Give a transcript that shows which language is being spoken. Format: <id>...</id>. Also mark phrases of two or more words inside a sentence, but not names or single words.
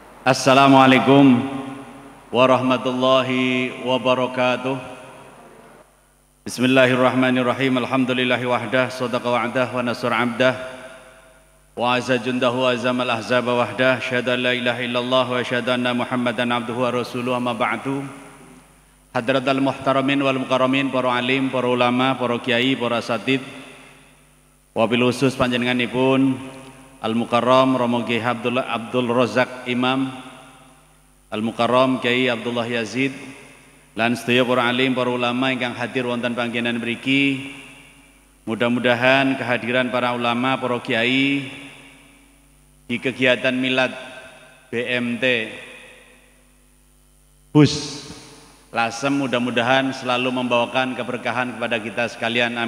<ar>السلام عليكم ورحمة الله وبركاته. بسم الله الرحمن الرحيم. الحمد لله وحده، صدق وعده، ونصر عبده، وأعز جنده، وهزم الأحزاب وحده. أشهد أن لا إله إلا الله وأشهد أن محمدا عبده ورسوله، أما بعد. حضرات المحترمين والمكرمين,</ar> <jv>para alim, para ulama, para kiai, para asatid, wabil khusus panjenenganipun Al-Mukarram Romo Kiai Abdul Razak Imam, Al-Mukarram Kiai Abdullah Yazid, lan sedaya para alim, para ulama ingkang hadir wonten panggenan mriki.</jv> <id>Mudah-mudahan kehadiran para ulama, para kiai di kegiatan milad BMT Bus Lasem mudah-mudahan selalu membawakan keberkahan kepada kita sekalian.</id>